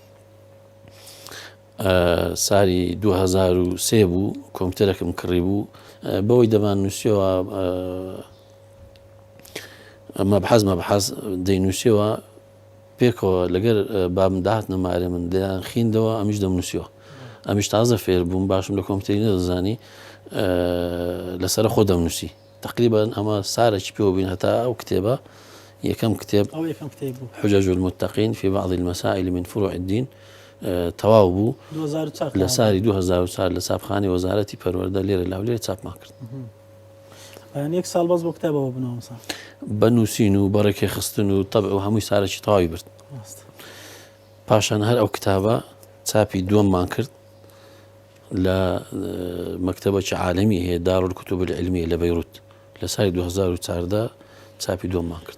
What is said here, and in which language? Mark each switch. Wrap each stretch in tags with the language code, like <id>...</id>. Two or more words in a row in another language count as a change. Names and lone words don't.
<ckb>ساری 2003 بوو کۆمپیوتەرێکم کڕی بوو بەوەی دەمان نووسیەوە مەبحەث دەینووسیەوە پێکەوە لەگەر بابم داهات نەمارێ من دەیان خیندەوە ئەمیش دەمنووسیەوە ئەمیش تازە فێر بووم باشم لە کۆمپیوتەری نەدەزانی لەسەر خۆ دەمنووسی تقریبا ئەمە سارێکی پێوە بین هەتا ئەو کتێبە یەکەم کتێب حجج المتقين في بعض المسائل من فروع الدين تەواو بوو لە ساری 2004 لە چاپخانەی وەزارەتی پەروەردە لێرە لاولێر چاپمان کرد یەک ساڵ بەس بۆ کتێبەوە بنەوەسا بەنووسین و بەڕێکی خستن و تەبع و هەمووی سارێکی تەواوی برد پاشان هەر ئەو کتابە چاپی دووەممان کرد لە مەکتەبەکی عالەمی هەیە دارالکوتوب العلمیە لە بەیروت لە ساری 2014 چاپی دووەممان کرد</ckb>